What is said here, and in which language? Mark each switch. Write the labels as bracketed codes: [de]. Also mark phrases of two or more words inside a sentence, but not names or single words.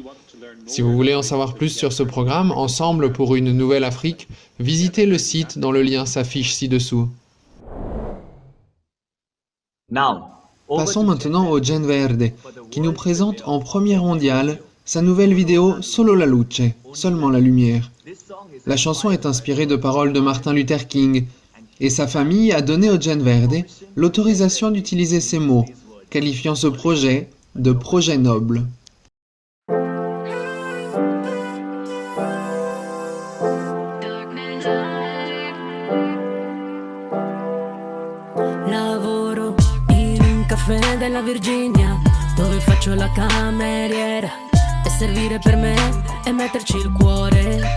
[fr] Si vous voulez en savoir plus sur ce programme, Ensemble pour une nouvelle Afrique, visitez le site dont le lien s'affiche ci-dessous. Passons maintenant au Gen Verde, qui nous présente en première mondiale sa nouvelle vidéo Solo la luce, seulement la lumière. La chanson est inspirée de paroles de Martin Luther King, et sa famille a donné au Gen Verde l'autorisation d'utiliser ces mots, qualifiant ce projet de projet noble. [it] Lavoro in un caffè della Virginia, dove faccio la cameriera e servire per me e metterci il cuore.